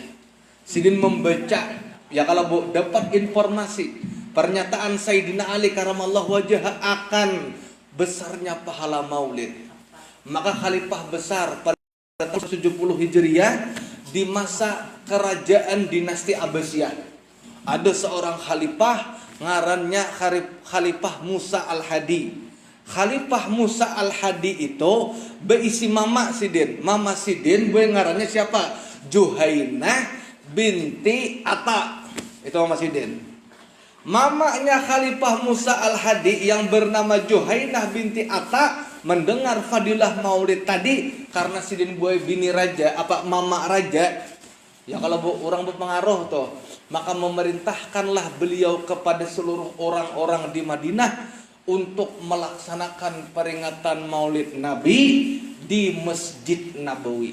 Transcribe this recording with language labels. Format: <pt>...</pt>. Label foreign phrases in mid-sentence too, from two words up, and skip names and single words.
<id>Sidin membaca, ya kalau Bu dapat informasi pernyataan Sayyidina Ali</id> <ar>كرم الله وجه</ar> <id>akan besarnya pahala maulid, maka khalifah besar pada tahun 170 Hijriah di masa kerajaan dinasti Abbasiyah ada seorang khalifah ngarannya Khalifah Musa Al-Hadi. Khalifah Musa Al-Hadi itu berisi mama Sidin. Mama Sidin ngarannya siapa? Juhainah binti Atta. Itu mama Sidin. Mamanya Khalifah Musa Al-Hadi yang bernama Juhainah binti Atta mendengar fadilah maulid tadi karena Sidin bini raja, mama raja. Ya kalau orang berpengaruh tuh, maka memerintahkanlah beliau kepada seluruh orang-orang di Madinah untuk melaksanakan peringatan Maulid Nabi di Masjid Nabawi.</id>